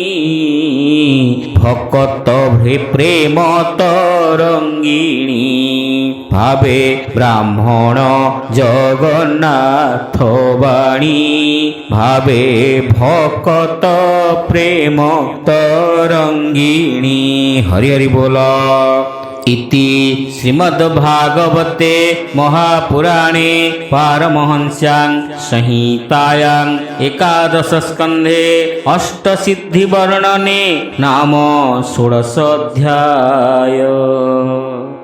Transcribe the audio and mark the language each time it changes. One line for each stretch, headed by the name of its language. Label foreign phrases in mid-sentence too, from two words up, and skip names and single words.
Odia: ଭକତ ପ୍ରେମ ତରଙ୍ଗିଣୀ ଭାବେ ବ୍ରାହ୍ମଣ ଜଗନ୍ନାଥ ବାଣୀ ଭାବେ ଭକତ ପ୍ରେମ ତରଙ୍ଗିଣୀ ହରି ହରି ବୋଲ
Sanskrit: इति श्रीमद्भागवते महापुराणे पारमहंस्यां संहितायां एकादशस्कन्धे अष्टसिद्धिवर्णने नाम 16 अध्याय।